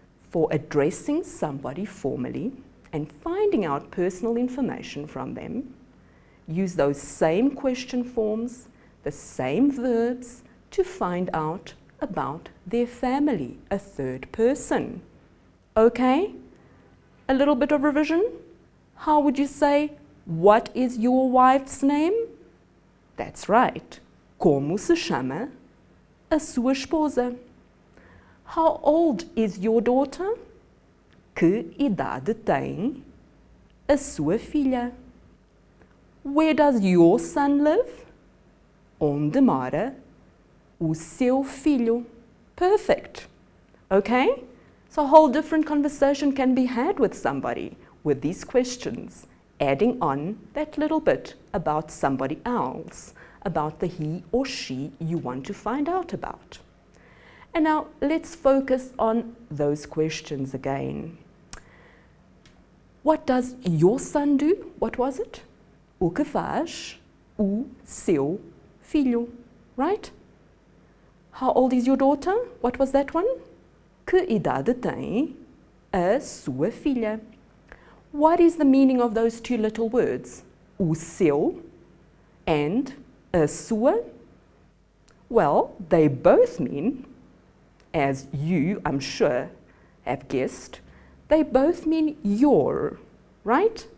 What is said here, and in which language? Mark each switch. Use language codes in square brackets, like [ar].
[en] for addressing somebody formally and finding out personal information from them, use those same question forms, the same verbs to find out about their family, a third person. Okay? A little bit of revision. How would you say, what is your wife's name? That's right. [pt] Como se chama a sua esposa? [en] How old is your daughter? [pt] Que idade tem a sua filha? [en] Where does your son live? [pt] Onde mora o seu filho? [en] Perfect. Okay? So a whole different conversation can be had with somebody with these questions, adding on that little bit about somebody else, about the he or she you want to find out about. And now let's focus on those questions again. What does your son do? What was it? [pt] O que faz o seu filho? [en] Right? How old is your daughter? What was that one? [pt] Que idade tem a sua filha? [en] What is the meaning of those two little words? O seu and a sua? Well, they both mean, as you, I'm sure, have guessed, they both mean your, right?